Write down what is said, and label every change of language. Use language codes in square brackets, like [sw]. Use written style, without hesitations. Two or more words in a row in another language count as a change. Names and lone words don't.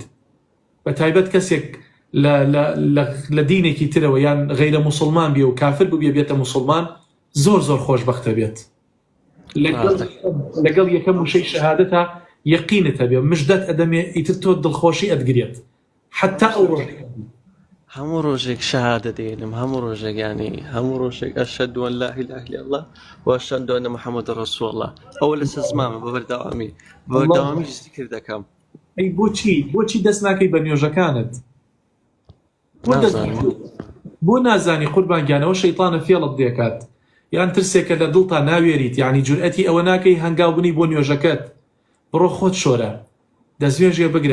[ckb] بە تایبەت کەسێک لە دینێکی ترەوە یان غەیرە موسڵمان بێ و کافر بوو بێتە موسڵمان زۆر خۆشبەختە بێت. لەگەڵ یەکەم وشەی شەهادەتە یەقینت هەبێ مژدەت ئەدەمێ ئیتر تۆ دڵخۆشی ئەدگرێت حتا ئەو هەموو ڕۆژێک شەهادە دێنم هەموو ڕۆژێک ینی هەموو ڕۆژێک [ar] ئەشهەدو ئەن لا إله إلا الله وأشهد أن محمد رسول الله [ckb] ئەوە لەسەر زمامە بە بەردەوامی ذیکر دەکەم. ئەی بۆچی دەست ناکەی بە نوێژەکانت؟ بۆ نازانی قوربانگیانەوە شەیطانە فێڵت دێکات یان ترسێکە لە دڵتا ناوێریت یعنی جورئەتی ئەوە ناکەی هەنگاو بنی بۆ نوێژەکەت بڕۆ خۆت شۆرە دەستێژێ بگرە.